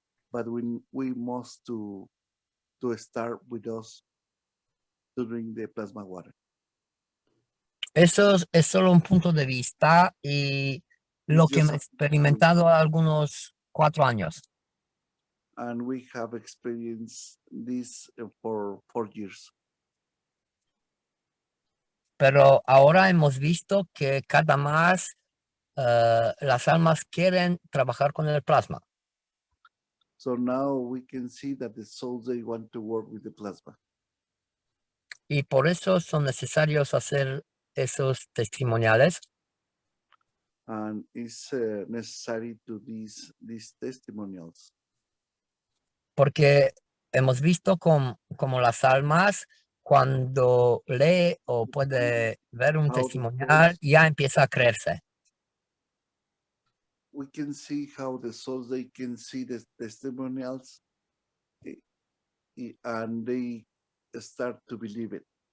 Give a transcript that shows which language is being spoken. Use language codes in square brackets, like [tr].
[en] But we must to start with us to drink the plasma water. [es] Eso es solo un punto de vista y lo que hemos experimentado algunos 4 años. [en] And we have experienced this for 4 years. [es] Pero ahora hemos visto que cada más las almas quieren trabajar con el plasma. [en] So now we can see that the souls, they want to work with the plasma. [es] Y por eso son necesarios hacer esos testimoniales, [en] And it's necessary to these testimonials, [es] porque hemos visto como las almas, cuando lee o puede ver un [en] How the [es] testimonial, [en] souls- [es] ya empieza a creerse. [en] we can see how the souls, they can see the testimonials and they start to believe it.